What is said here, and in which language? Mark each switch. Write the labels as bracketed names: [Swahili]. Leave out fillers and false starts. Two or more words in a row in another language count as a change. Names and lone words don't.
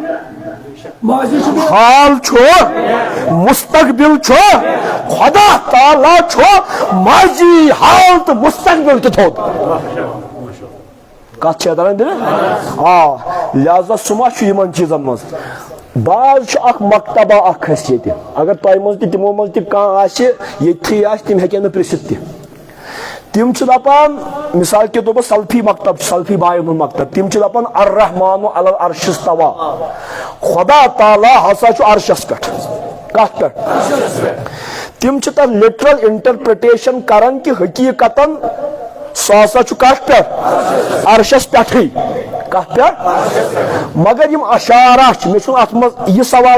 [Kashmiri] حال چھُ مستقبل چھُ خدا تعالیٰ چھُ ماضی حال تہٕ مستقبل تہِ تھوٚد کتھ چھےٚ تران دِنہٕ لہذا سُہ ما چھُ یِمن چیٖزن منٛز بعض چھُ اکھ مکتبہ اکھ اسہِ ییٚتہِ اگر تۄہہِ منٛز تہِ تِمو منٛز تہِ کانٛہہ آسہِ ییٚتھی آسہِ تِم ہیٚکن نہٕ پرژھِتھ تہِ تِم چھِ دپان [Urdu] مثال کے طور پر [Kashmiri] سلفی مکتب سلفی بایَن ہُنٛد مکتب تِم چھِ دپان [Arabic] الرحمانُ علی العرش استویٰ [Kashmiri] خدا تعالیٰ ہسا چھُ عرشس پٮ۪ٹھ کتھ پٮ۪ٹھ تِم چھِ تتھ [English] literal interpretation [Kashmiri] کران کہِ حقیٖقتن سُہ ہسا چھُ کتھ پٮ۪ٹھ عرشس پٮ۪ٹھٕے کتھ پٮ۪ٹھ مگر یِم اشارہ چھِ مےٚ چھُنہٕ اتھ منٛز یہِ سوال